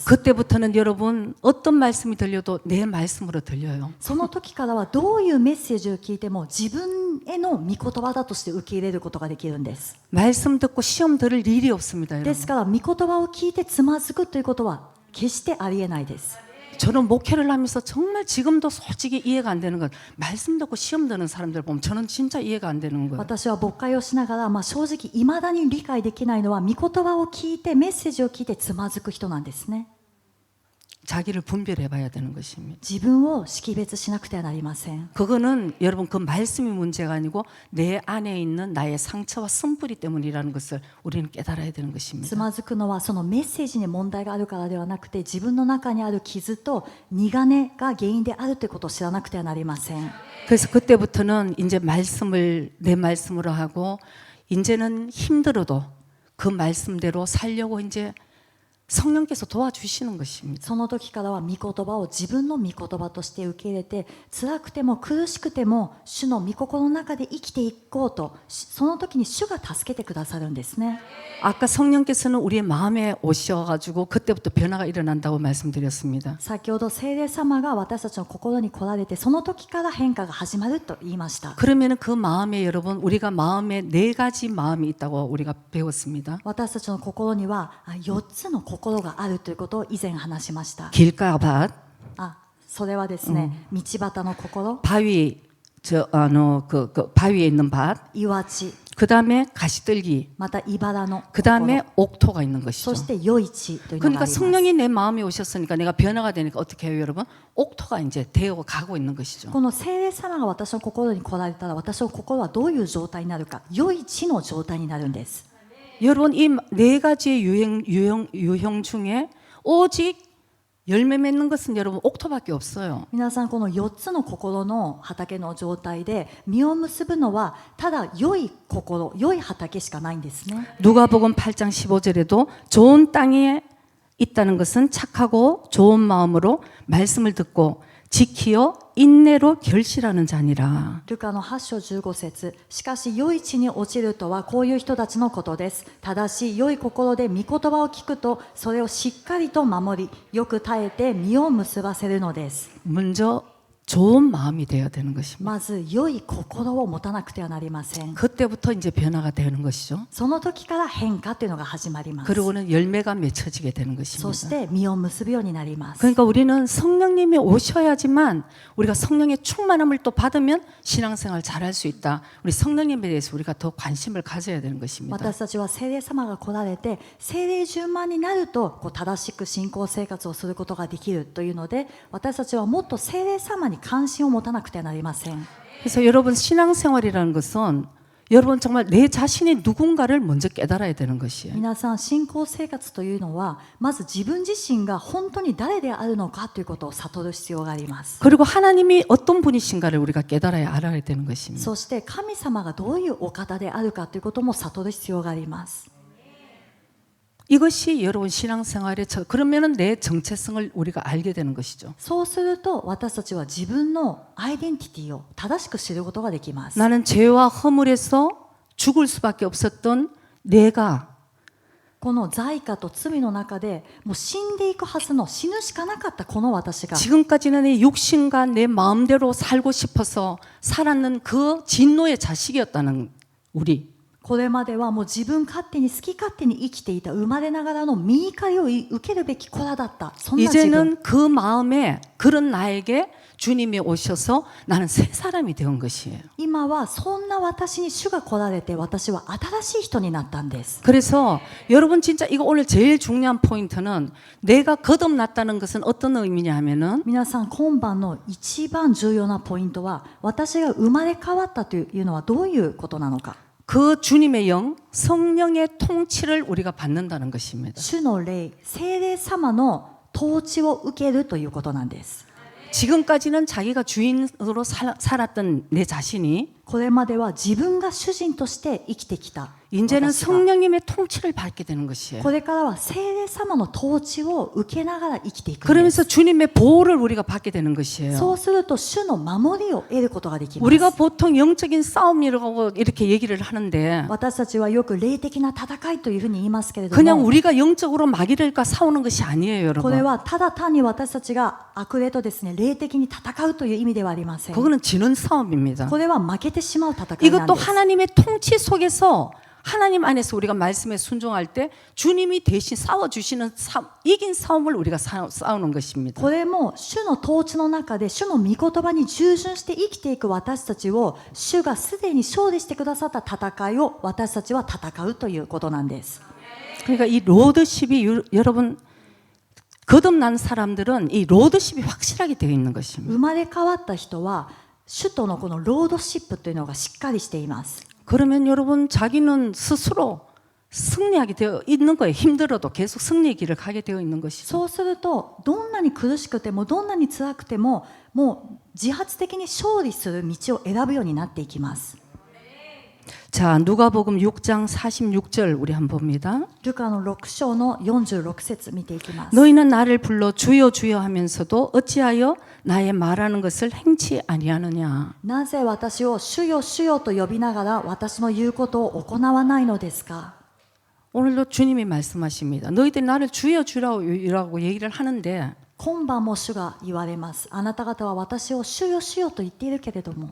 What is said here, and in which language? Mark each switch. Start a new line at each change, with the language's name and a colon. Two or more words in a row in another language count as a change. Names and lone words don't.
Korean: 그때부터는 여러분 어떤 말씀이 들려도 내 말씀으로 들려요.
Japanese: その時からはどういうメッセージを聞いても自分への御言葉だとして受け入れることができるんです。
Korean: 말씀 듣고 시험 들을 일이 없습니다.
Japanese: で
Korean: 여러분.
Japanese: すから御言葉を聞いてつまずくということは決してありえないです。
Korean: 저는 목회를 하면서 정말 지금도 솔직히 이해가 안 되는 건 말씀 듣고 시험 드는 사람들 보면 저는 진짜 이해가 안 되는 거예요.
Japanese: 私は牧会をしながら、正直いまだに理解できないのは御言葉を聞いてメッセージを聞いてつまずく人なんですね。
Korean: 자기를 분별해 봐야 되는 것입니다.
Japanese: 自分を識別しなくてはなりません。
Korean: 그거는 여러분 그 말씀이 문제가 아니고 내 안에 있는 나의 상처와 쓴뿌리 때문이라는 것을 우리는 깨달아야 되는
Japanese: つ
Korean: 것입니다.
Japanese: まずくのはそのメッセージに問題があるからではなくて、自分の中にある傷と苦音が原因であるということを知らなくてはなりません。
Korean: 그래서 그때부터는 이제 말씀을 내 말씀으로 하고 이제는 힘들어도 그 말씀대로 살려고 이제 성령께서 도와주시는 것입니다.
Japanese: その時からは御言葉を自分の御言葉として受け入れて、辛くても苦しくても主の御心の中で生きていこうと、その時に主が助けてくださるんですね。
Korean: 아까 성령께서는 우리의 마음에 오셔가지고 그때부터 변화가 일어난다고 말씀드렸습니다.
Japanese: 先ほど聖霊様が私たちの心に来られて、その時から変化が始まると言いました。
Korean: 그러면 그 마음에 여러분 우리가 마음에 4가지 마음이 있다고 우리가 배웠습니다.
Japanese: 私たちの心には4つの心があるということを以前話しました。
Korean: 길가밭,
Japanese: それはですね、道端の心、
Korean: 바위, 바위에 있는 밭,
Japanese: 岩地、
Korean: 그 다음에 가시들기,
Japanese: また茨の
Korean: 그
Japanese: 心、
Korean: 다음에 옥토가 있는 것이죠.
Japanese: そして余地というのがあり
Korean: 그러니까
Japanese: ます。
Korean: 성령이 내 마음에 오셨으니까 내가 변화가 되니까 어떻게 해요, 여러분? 옥토가 이제 되어 가고 있는 것이죠.
Japanese: この聖霊様が私の心に来られたら、私の心はどういう状態になるか、余地の状態になるんです。
Korean: 여러분 이 4가지의 유형 중에 오직 열매 맺는 것은 여러분 옥토밖에 없어요.
Japanese: 皆さん、この4つの心の畑の状態で実を結ぶのはただ良い心、良い畑しかないんですね。
Korean: 누가복음 8장 15절에도 좋은 땅에 있다는 것은 착하고 좋은 마음으로 말씀을 듣고 지키어 인내로 결실하는 자니라.
Japanese: ルカの8章15節、しかし良い地に落ちるとはこういう人たちのことです。ただし良い心で御言葉を聞くと、それをしっかりと守り、よく耐えて実を結ばせるのです。
Korean: 먼저 좋은 마음이 되어야 되는 것입니다.
Japanese: まず良い心を持たなくてはなりません。
Korean: 그때부터 이제 변화가 되는 것이죠.
Japanese: その時から変化というのが始まります。
Korean: 그리고는 열매가 맺혀지게 되는
Japanese: そし
Korean: 것입니다.
Japanese: て実を結ぶようになります。
Korean: 그러니까 우리는 성령님이 오셔야지만 우리가 성령의 충만함을 또 받으면 신앙생활 잘할 수 있다. 우리 성령님에 대해서 우리가 더 관심을 가져야 되는 것입니다.
Japanese: 私たちは聖霊様が来られて、聖霊充満になると正しく信仰生活をすることができるというので、私たちはもっと聖霊様に関心を持たなくてはなりません。
Korean: 그래서 여러분 신앙생활이라는 것은 여러분 정말 내 자신이 누군가를 먼저 깨달아야 되는 것이에요.
Japanese: 皆さん、信仰生活というのはまず自分自身が本当に誰であるのかということを悟る必要があります。
Korean: 그리고 하나님이 어떤 분이신가를 우리가 깨달아야 알아야 되는 것입니다.
Japanese: そして神様がどういうお方であるかということも悟る必要があります。
Korean: 이것이 여러분 신앙생활의 그러면은 내 정체성을 우리가 알게 되는 것이죠.
Japanese: そうすると私たちは自分のアイデンティティを正しく知ることができます。
Korean: 나는 죄와 허물에서 죽을 수밖에 없었던 내가
Japanese: この罪過と罪の中でもう死んでいくはずの、死ぬしかなかったこの私が、
Korean: 지금까지는 내 육신과 내 마음대로 살고 싶어서 살았는 그 진노의 자식이었다는 우리.
Japanese: これまではもう自分勝手に好き勝手に生きていた、生まれながらの身怒りを受けるべき子らだった、そんな自分。
Korean: 이제는 그 마음에 그런 나에게 주님이 오셔서 나는 새 사람이 되은 것이에요.
Japanese: 今はそんな私に主が来られて、私は新しい人になったんです。
Korean: 그래서 여러분 진짜 이거 오늘 제일 중요한 포인트는 내가 거듭났다는 것은 어떤 의미냐 하면은
Japanese: 皆さん、今晩の一番重要なポイントは、私が生まれ変わったというのはどういうことなのか。
Korean: 그 주님의 영, 성령의 통치를 우리가 받는다는 것입니다.
Japanese: 主の霊、聖霊様の統治を受けるということなんです。
Korean: 지금까지는 자기가 주인으로 살았던 내 자신이
Japanese: これまでは自分が主人として生きてきた
Korean: 이제는
Japanese: 私が、
Korean: 성령님의 통치를 받게 되는 것이에요.
Japanese: これからは聖霊様の統治を受けながら生きていくんです。
Korean: 그러면서 주님의 보호를 우리가 받게 되는 것이에요.
Japanese: そうすると主の守りを得ることができます。
Korean: 우리가 보통 영적인 싸움이라고 이렇게 얘기를 하는데
Japanese: 私たちはよく霊的な戦いというふうに言いますけれど
Korean: 그냥
Japanese: も、
Korean: 우리가 영적으로 마귀들과 싸우는 것이 아니에요,
Japanese: これ
Korean: 여러분.
Japanese: はただ単に私たちが悪霊とですね、霊的に戦うという意味ではありません。
Korean: 그거는 지는 싸움입니다.
Japanese: これは負けてしまう戦いなん
Korean: 이것도
Japanese: です。
Korean: 하나님의 통치 속에서 하나님 안에서 우리가 말씀에 순종할 때 주님이 대신 싸워주시는 이긴 싸움을 우리가 싸우는 것입니다.
Japanese: これも主の統治の中で主の御言葉に従順して生きていく私たちを、主がすでに勝利してくださった戦いを私たちは戦うということなんです。
Korean: 그러니까 이 로드십이 여러분 거듭난 사람들은 이 로드십이 확실하게 되어 있는 것입니다.
Japanese: 生まれ変わった人は主とのこのロードシップというのがしっかりしています。
Korean: 그러면 여러분 자기는 스스로 승리하게 되어 있는 거예요. 힘들어도 계속 승리의 길을 가게 되어 있는 것이죠.
Japanese: そうするとどんなに苦しくてもどんなに辛くてももう自発的に勝利する道を選ぶようになっていきます。
Korean: 자, 누가복음 6장 46절 우리 한번 봅니다.
Japanese: ルカの6章の46節見ていきます。
Korean: 너희는 나를 불러 주여 주여 하면서도 어찌하여 나의 말하는 것을 행치 아니하느냐.
Japanese: なぜ私を主よ主よと呼びながら私の言うことを行わないのですか。
Korean: 오늘도 주님이 말씀하십니다. 너희들 나를 주여 주라고 얘기를 하는데
Japanese: 今晩も主が言われます。あなた方は私を主よ主よと言っているけれども、